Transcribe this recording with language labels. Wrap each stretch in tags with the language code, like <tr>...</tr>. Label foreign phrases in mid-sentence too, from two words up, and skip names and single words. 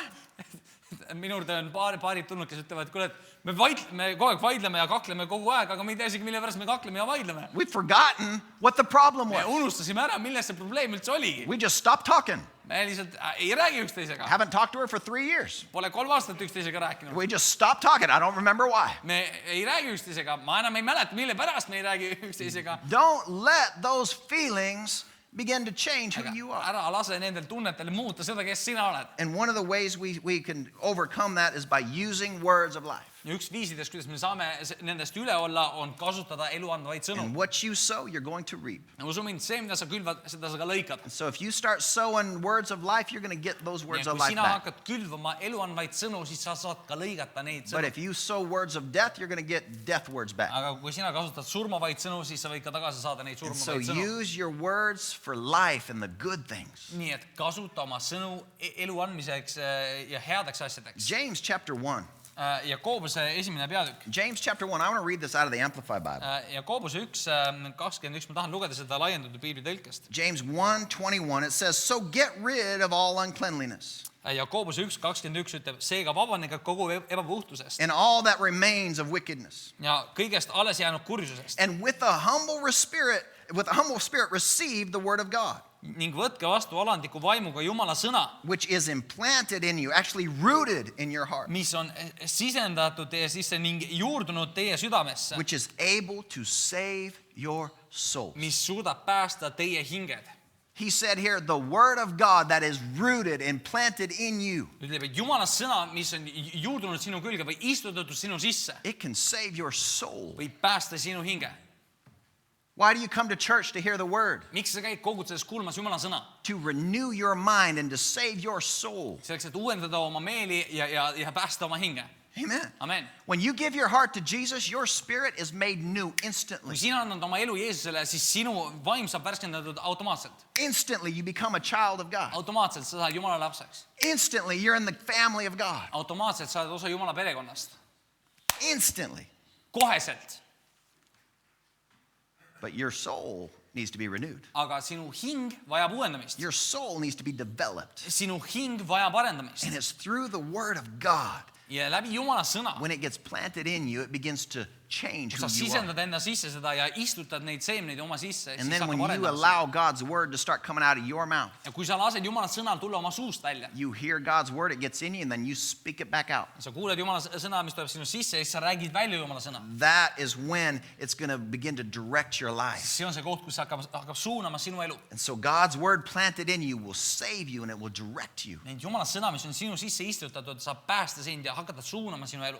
<et>Minu juurde on paarid tulnud, kes ütlevad, kuule, et me kogu aeg vaidleme ja kakleme kogu aeg, aga me ei tea isegi, mille pärast me kakleme ja vaidleme.</et> <en>We've forgotten what the problem</en> <et>Me</et> <en>was.</en> <et>unustasime ära, milles see probleem üldse oligi.</et> <en>We just stopped talking.</en> <et>Me lihtsalt ei räägi üksteisega.</et> <en>Haven't talked to her for 3 years.</en> <et>Pole 3 aastat üksteisega rääkinud.</et> <en>We just stopped talking. I don't remember why.</en> <et>Me ei räägi üksteisega. Ma enam ei mäleta, mille pärast me ei räägi üksteisega.</et> <en>Don't let those feelings begin to change who you are.</en> <et>Ära lase nendel tunnetel muuta seda, kes sina oled.</et> <en>And one of the ways we can overcome that is by using words of life.</en> <et>Ja üks viisidest, kuidas me saame nendest üle olla, on kasutada elu andvaid sõnu.</et> <en>And what you sow, you're going to reap.</en> <et>Ja usu mind, see, mida sa külvad, seda sa ka lõikad.</et> <en>And so if you start sowing words of life, you're going to get those words</en> <et>Ja</et> <en>of</en> <et>kui</et> <en>life</en> <et>sina</et> <en>back.</en> <et>hakkad külvama elu andvaid sõnu, siis sa saad ka lõigata neid</et> <en>But</en> <et>sõnu.</et> <en>if you sow words of death, you're going to get death words back.</en> <et>Aga kui sina kasutad surmavaid sõnu, siis sa võid ka tagasi saada neid</et> <en>And so</en> <et>surmavaid sõnu.</et> <en>use your words for life and the good things.</en> <et>Nii et kasuta oma sõnu elu andmiseks ja headeks asjadeks.</et> <en>James chapter 1.</en> <et>Jakobuse esimene peatükk.</et> <en>James chapter 1. I want to read this out of the Amplified Bible.</en> <et>Jakobuse 1:21, ma tahan lugeda seda laiendatud piibli tõlkest.</et> <en>James 1:21, it says, so get rid of all uncleanliness</en> <et>Jakobuse 1:21 ütleb, seega vabanege kogu ebapuhtusest</et> <en>and all that remains of wickedness.</en> <et>ja kõigest alles jäänud kurjusest</et> <en>And with a humble spirit receive the word of God,</en> <et>ning võtke vastu alandliku vaimuga Jumala sõna,</et> <en>which is implanted in you, actually rooted in your heart,</en> <et>mis on sisendatud teie sisse ning juurdunud teie südamesse,</et> <en>which is able to save your souls.</en> <et>mis suudab päästa teie hinged.</et> <en>He said here, the word of God that is rooted and planted in you,</en> <et>Ütleb, et Jumala sõna, mis on juurdunud sinu külge või istutatud sinu sisse,</et> <en>it can save your soul.</en> <et>võib päästa sinu hinge.</et> <en>Why do you come to church to hear the word?</en> <et>Miks sa käid kogudustes kuulmas Jumala sõna?</et> <en>To renew your mind and to save your soul.</en> <et>Selleks, et uuendada oma meeli ja päästa oma hinge.</et> <en>Amen.</en> <et>Amen.</et> <en>When you give your heart to Jesus, your spirit is made new</en> <et>Kui</et> <en>instantly.</en> <et>sina annad oma elu Jeesusele, siis sinu vaim saab värskendatud automaatselt.</et> <en>Instantly, you become a child of God.</en> <et>Automaatselt sa saad Jumala lapseks.</et> <en>Instantly, you're in the family of God.</en> <et>Automaatselt sa oled osa Jumala perekonnast.</et> <en>Instantly.</en> <et>Koheselt.</et> <en>But your soul needs to be renewed.</en> <et>Aga sinu hing vajab uuendamist.</et> <en>Your soul needs to be developed.</en> <et>Sinu hing vajab arendamist.</et> <en>And it's through the word of God.</en> <et>Ja läbi Jumala sõna,</et> <en>When it gets planted in you, it begins to change</en> <et>kui</et> <en>who</en> <et>sa</et> <en>you are.</en> <et>sisendad enda sisse seda ja istutad neid seemneid oma sisse,</et> <en>And</en> <et>siis</et> <en>then when</en> <et>hakkab</et> <en>you</en> <et>arendama.</et> <en>allow God's word to start coming out of your mouth,</en> <et>Ja kui sa lased Jumala sõnal tulla oma suust välja,</et> <en>you hear God's word, it gets in you, and then you speak it back out.</en> <et>sa kuuled Jumala sõna, mis tuleb sinu sisse ja siis sa räägid välja Jumala sõna.</et> <en>That is when it's going to begin to direct your life.</en> <et>See on see koht, kus hakkab suunama sinu elu.</et> <en>And so God's word planted in you will save you and it will direct you.</en> <et>Need Jumala sõna, mis on sinu sisse istutatud, saab päästa sind ja hakata suunama sinu elu.</et>